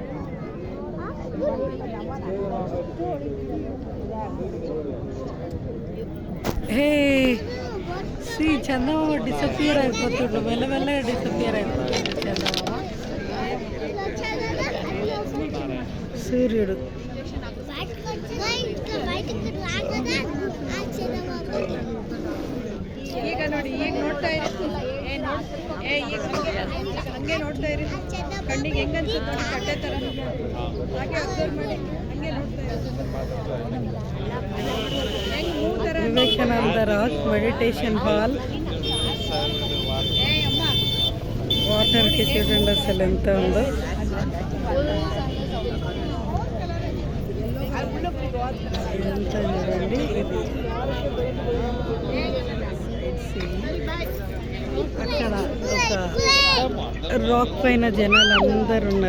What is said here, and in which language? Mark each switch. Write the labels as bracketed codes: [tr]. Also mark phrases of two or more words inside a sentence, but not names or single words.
[te] హే శ్రీ చందమామ డిసపియర్ అయిపోతుండు. మెల్లమెల్లగా డిసపియర్ అయిపోతుండు చందమామ. [kn] సూర్యుడు ಈಗ ನೋಡಿ, ಈಗ ನೋಡ್ತಾ ಇರಿ, ಹಂಗೆ ನೋಡ್ತಾ ಇರಿ. ಕಣ್ಣಿಗೆ ಹೆಂಗ ಅನ್ಸುತ್ತೆ ನೋಡಿ, ಕಟ್ಟೆ ಥರ ಹಾಗೆ ಅಬ್ಸರ್ವ್ ಮಾಡಿ, ಹಂಗೆ ನೋಡ್ತಾ ಇರಿ. [te] ವಿವೇಕಾನಂದ ರಾಕ್ మెడిటేషన్ హాల్. వాటర్కి చూడండి అసలు ఎంత ఉందో. ఇదంతా చూడండి. అక్కడ ఒక రాక్ పైన జనాలు అందరు ఉన్నారు.